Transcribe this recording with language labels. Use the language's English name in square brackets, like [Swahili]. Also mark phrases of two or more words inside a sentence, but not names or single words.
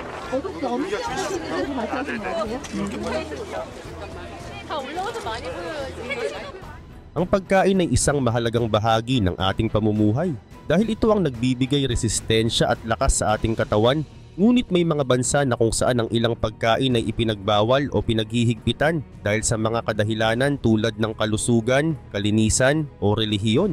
[Korean] 어저께 엄청 말씀하신 거 아니에요? 다 올라와서 많이 보여요. [Filipino] Ang pagkain ay isang mahalagang bahagi ng ating pamumuhay dahil ito ang nagbibigay resistensya at lakas sa ating katawan. Ngunit may mga bansa na kung saan ang ilang pagkain ay ipinagbawal o pinaghihigpitan dahil sa mga kadahilanan tulad ng kalusugan, kalinisan o relihiyon.